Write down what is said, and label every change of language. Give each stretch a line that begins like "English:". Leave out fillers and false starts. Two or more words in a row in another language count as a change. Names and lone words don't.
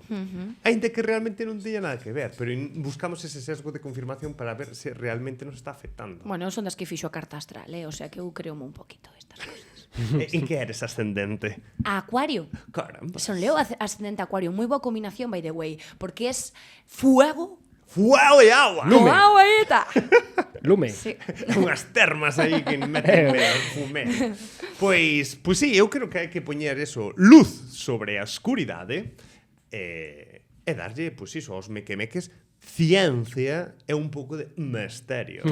Galician: Ainda que realmente non teña nada que ver, pero buscamos ese sesgo de confirmación para ver se realmente nos está afectando. Bueno, son das que fixo a carta astral, o sea que eu creome un poquito estas cousas. En que eres ascendente? A Acuario. Caramba. Son Leo ascendente a Acuario. Moi boa combinación,
English: by the way,
Spanish: porque es fuego Fuego e agua! con agua e ta.
Galician: Lume. Sí. Unhas termas aí que meten fumé. Pois sí, eu creo que hai que poñer eso, luz sobre a escuridade e darlle, pois iso, aos mequemeques ciencia e un pouco de misterio.